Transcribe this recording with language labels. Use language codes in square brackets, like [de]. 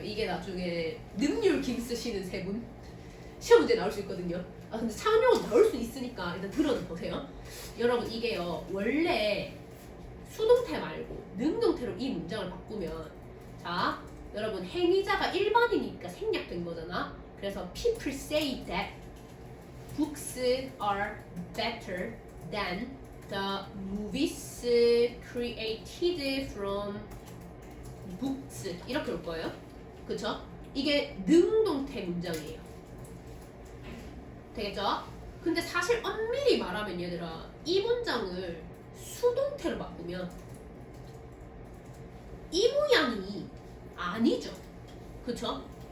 [ko] 이게 나중에 능률 킹 쓰시는 세 분 시험 문제 나올 수 있거든요. 근데 창의력은 나올 수 있으니까 일단 들어보세요. 여러분 이게요 원래 수동태 말고 능동태로 이 문장을 바꾸면 자 여러분 행위자가 일반이니까 생략된 거잖아. [en] 그래서 people say that books are better than the movies created from books [ko] 이렇게 올 거예요. 그쵸? 이게 능동태 문장이에요. 되겠죠? 근데 사실 엄밀히 말하면 얘들아 이 문장을 수동태로 바꾸면 이 모양이 아니죠. 그쵸?